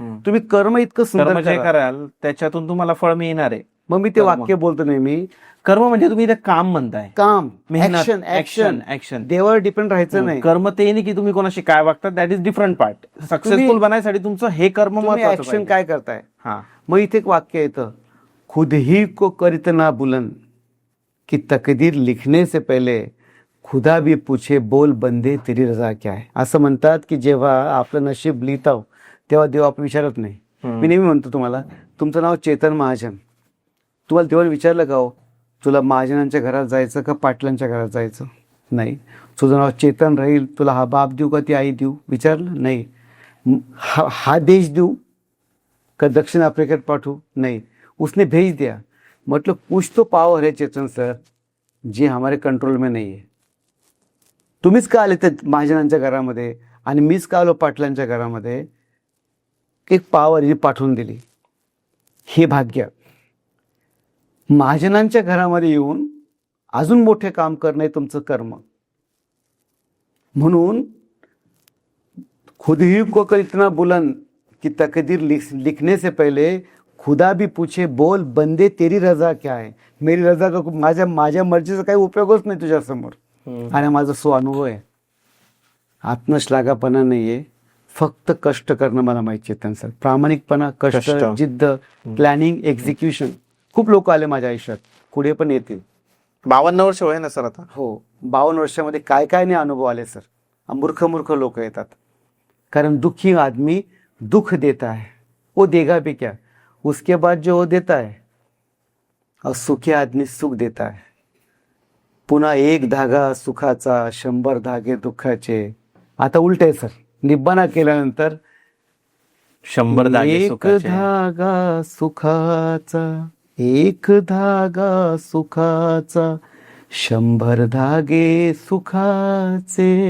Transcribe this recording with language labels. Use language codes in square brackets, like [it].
[mr] तुम्ही कर्म इतकं सुंदर जे कराल त्याच्यातून तुम्हाला फळ मिळणार आहे. मग मी ते वाक्य बोलतो नेहमी, कर्म म्हणजे तुम्ही ते काम म्हणताय, काम, मेहनत, ऍक्शन. ऍक्शन. देवावर डिपेंड राहायचं नाही. कर्म ते नाही की तुम्ही कोणाशी काय वागतात, [en] That is different part. [mr] Successful बनायसाठी तुमचं हे कर्म महत्त्वाचं. ऍक्शन काय करताय. हा. मग इथे एक वाक्य येतं, [hi] खुद ही को करित ना बुलंद की तकदीर लिखने से पहले खुदा भी पूछे बोल बंदे तेरी रजा क्या है. [mr] असं म्हणतात की जेव्हा आपलं नशीब लिहितो तेव्हा देव आपण विचारत नाही. मी नेहमी म्हणतो तुम्हाला, तुमचं नाव चेतन महाजन, तुम्हाला देवाने विचारलं का हो तुला महाजनांच्या घरात जायचं का पाटलांच्या घरात जायचं. नाही. तुझं नाव चेतन राहील, तुला हा बाप देऊ का ती आई देऊ, विचारलं नाही. हा देश देऊ का दक्षिण आफ्रिकेत पाठवू, नाही. [hi] उसने भेज दिया. मतलब कुछ तो पावर है चेतन सर जे हमारे कंट्रोल में नहीं है. [mr] तुम्हीच का आले ते महाजनांच्या घरामध्ये आणि मीच का आलो पाटलांच्या घरामध्ये. एक पावर जी पाठवून दिली. हे भाग्य. महाजनांच्या घरामध्ये येऊन अजून मोठे काम करणे तुमचं कर्म. म्हणून [hi] खुद ही को कर इतना बुलंद की तकदीर लिखने से पहले खुदा भी पूछे बोल बंदे तेरी रजा क्या है. मेरी रजा का [mr] माझ्या मर्जीचा काही उपयोगच नाही तुझ्यासमोर. आणि माझा सो अनुभव आहे. आत्मश्लाघापणा नाहीये, फक्त कष्ट करणं मला माहिती आहे त्यांचं. प्रामाणिकपणा, कष्ट, जिद्द, प्लॅनिंग, एक्झिक्युशन. खूप लोक आले माझ्या आयुष्यात, पुढे पण येतील. 52 वर्ष वय ना सर आता. हो, 52 वर्षामध्ये काय काय नाही अनुभव आले सर. मूर्ख लोक येतात. [hi] कारण दुखी आदमी दुख देता है, वो देगा भी क्या, उसके बाद जो वो देता है. और सुखी आदमी सुख देता है. [mr] पुन्हा एक धागा सुखाचा, 100 धागे दुःखाचे. आता उलट आहे सर, निब्बाना केल्यानंतर 100 धागे एक सुखाचे. धागा सुखाचा, एक धागा सुखाचा, 100 धागे सुखाचे.